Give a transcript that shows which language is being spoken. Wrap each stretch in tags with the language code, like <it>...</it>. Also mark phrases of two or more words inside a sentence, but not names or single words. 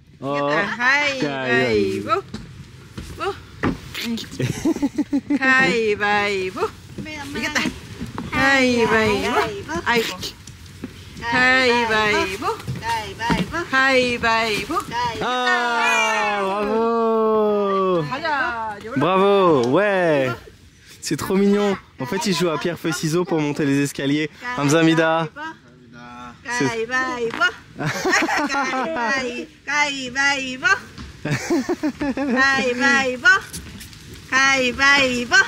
<ko>가위바위보. 가위바위보. 이겼다. 가위바위보. 아이고. 가위바위보. 가위바위보. 가위바위보.</ko> <fr>Ah, bravo.</fr> <ko>가자.</ko> <fr>Bravo, ouais. C'est trop mignon. En fait, il joue à pierre, feuille, ciseaux pour monter les escaliers. Hamzamida.</fr> <ko>가위바위보. 가위바위보. 가위바위보. 가위바위보.</ko>